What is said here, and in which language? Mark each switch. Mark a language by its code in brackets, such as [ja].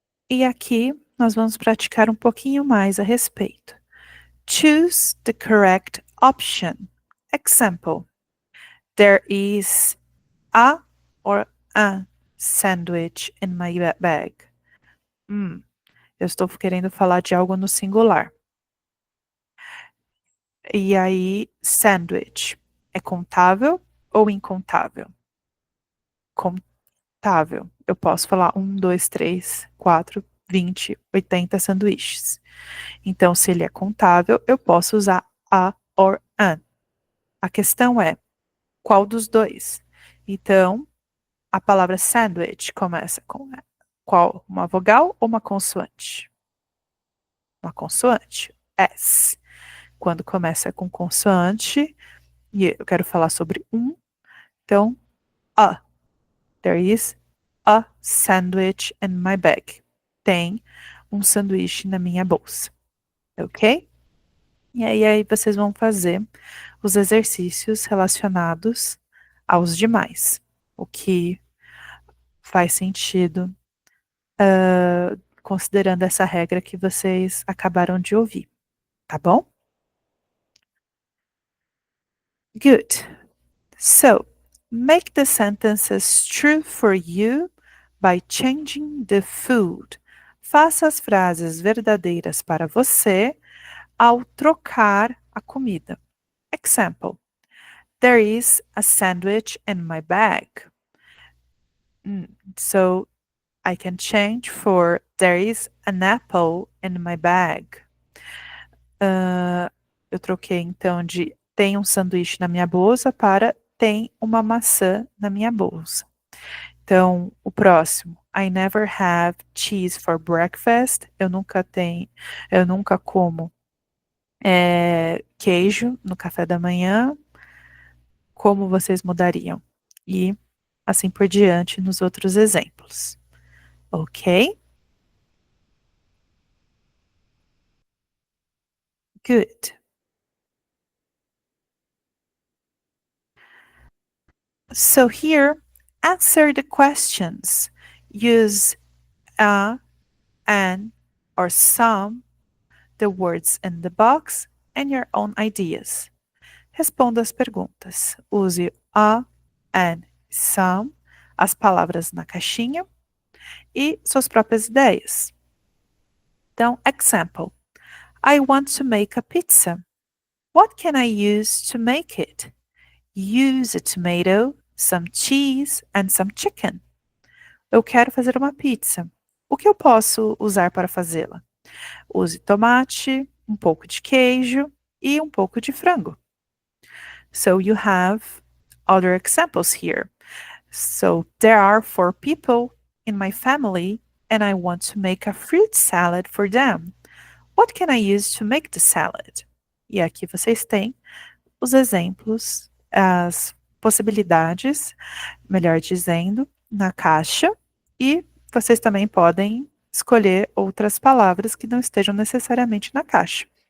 [pt] E aqui nós vamos praticar um pouquinho mais a respeito. [en] Choose the correct option. Example. There is a or a sandwich in my bag. [pt] Eu estou querendo falar de algo no singular. E aí, sandwich é contável ou incontável? Contável. Eu posso falar 2, 3, 4, 20, 80 sanduíches. Então, se ele é contável, eu posso usar a or an. A questão é, qual dos dois? Então, a palavra sandwich começa com qual? Uma vogal ou uma consoante? Uma consoante. S. Quando começa com consoante, e eu quero falar sobre então, a. [en] There is a sandwich in my bag. [pt] Tem um sanduíche na minha bolsa. Ok? E aí vocês vão fazer os exercícios relacionados aos demais. O que faz sentido, considerando essa regra que vocês acabaram de ouvir. Tá bom? [en] Good. So, make the sentences true for you by changing the food. [pt] Faça as frases verdadeiras para você ao trocar a comida. [en] Example. There is a sandwich in my bag. So I can change for there is an apple in my bag. [pt] Eu troquei então de tem um sanduíche na minha bolsa para tem uma maçã na minha bolsa. Então, o próximo. [en] I never have cheese for breakfast. [pt] Eu nunca como queijo no café da manhã. Como vocês mudariam? E assim por diante nos outros exemplos. [en] Ok? Good. So here, answer the questions. Use a, an, or some, the words in the box, and your own ideas. [pt] Responda as perguntas. Use a, an, some, as palavras na caixinha e suas próprias ideias. Então, [en] example. I want to make a pizza. What can I use to make it? Use a tomato, some cheese and some chicken. [pt] Eu quero fazer uma pizza. O que eu posso usar para fazê-la? Use tomate, um pouco de queijo e um pouco de frango. [en] So you have other examples here. So there are 4 people in my family and I want to make a fruit salad for them. What can I use to make the salad? [pt] E aqui vocês têm os exemplos, as possibilidades, melhor dizendo, na caixa. E vocês também podem escolher outras palavras que não estejam necessariamente na caixa.